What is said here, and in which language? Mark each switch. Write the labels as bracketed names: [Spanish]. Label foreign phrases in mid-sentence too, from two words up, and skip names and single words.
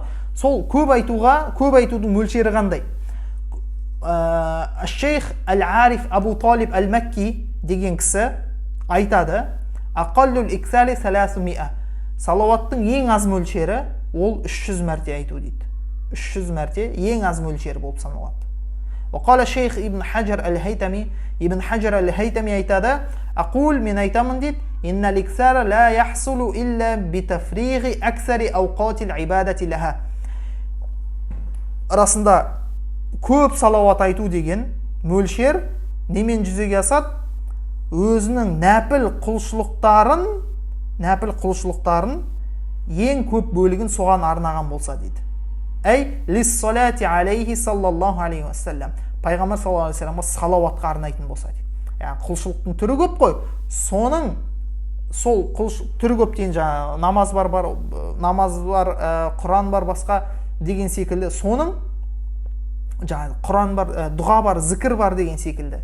[Kazakh] Сол көп айтудың мөлшері қандай? Шейх Ал-Ариф Абу Талиб Ал-Макки деген кісі айтады: [Arabic] "أقل الإكثار [Kazakh] 300". Салауаттың ең аз мөлшері ол 300 мәрте айту дейді. 300 мәрте ең аз мөлшері болып саналады. [Arabic] وقال الشيخ [Kazakh] Ибн Хаджар Ал-Хайтами, Ибн Хаджар Ал-Хайтами айтады: "Ақул, мен айтамын дейді, [Arabic] إن الإكثار لا يحصل إلا بتفريغ أكثر أوقات العبادة لها." [Kazakh] Расында көп салауат айту деген мөлшер немен жүзеге асады? Өзінің нәпіл құлшылықтарын ең көп бөлігін соған арнаған болса дейді. [Arabic] أي للصلاة عليه صلى الله عليه وسلم. [Kazakh] Пайғамбар [Arabic] صلى الله عليه وسلم [Kazakh] салауатқа арнайтын болса дейді. Яғни құлшылықтың түрі көп қой. Соның сол түрі көп деген жаңағы намаз бар, Құран бар, басқа деген секілді. Соның жаңағы Құран бар, дұға бар, зікір бар деген секілді.